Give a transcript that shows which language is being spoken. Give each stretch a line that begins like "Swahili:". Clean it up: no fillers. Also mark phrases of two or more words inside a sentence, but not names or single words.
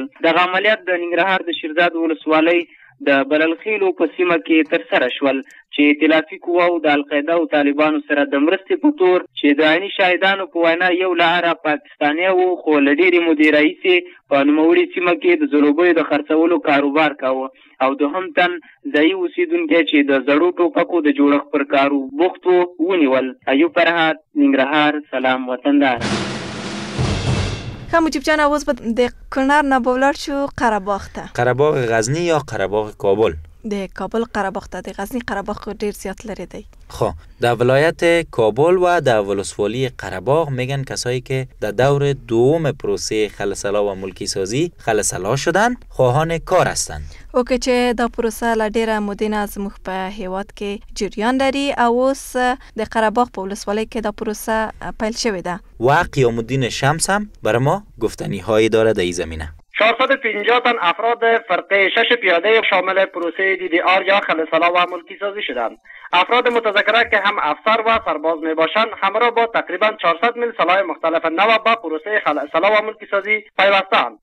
Pashto: دغه عملیات د ننګرهار د شیرزاد ولسوالۍ د بللخیلو په سیمه کې ترسره شول چې ائتلافي قواو د القاعده او طالبانو سره د مرستې په تور چې د عیني شاهدانو په وینا یو لاره پاکستاني وو خو له ډېرې مودې راهیسې په نوموړي سیمه کې د ځلوبیو د خرڅولو کاروبار کاوه او دوهم تن ځایي اوسېدونکي چې د زړو ټوپکو د جوړښت پر کارو بوخت وو ونیول. ایوب فرهاد، ننګرهار. سلام وطندار. خب مجیب جان اوز د کنر نه بولار شو قره‌باغ ته. قره‌باغ غزنی یا قره‌باغ کابل؟ د کابل قره‌باغ ته. د غزنی قره‌باغ ډیر زیات لري دی.
Persian: خب در ولایت کابل و در ولسوالی قره‌باغ میگن کسایی که در دور دوم پروسه خلسلا و ملکی سازی خلسلا شدن خواهان کار هستند.
Pashto: او که چې دا پروسه له ډیره مودې نه زموږ په هیواد کې جریان لري او اوس د قره‌باغ په ولسوالۍ کې دا پروسه پیل شوې ده.
Persian: و قیام الدین شمس هم بر ما گفتنی هایی داره در این زمینه. 450 تن افراد فرقه 6 پیاده شامل پروسه DDR یا خلسلا و ملکی سازی شدند. افراد متذکره که هم افسر و سرباز می باشند همراه با تقریبا 400 میل سلاح مختلف نو با پروسه خلسلا و ملکی سازی پیوستند.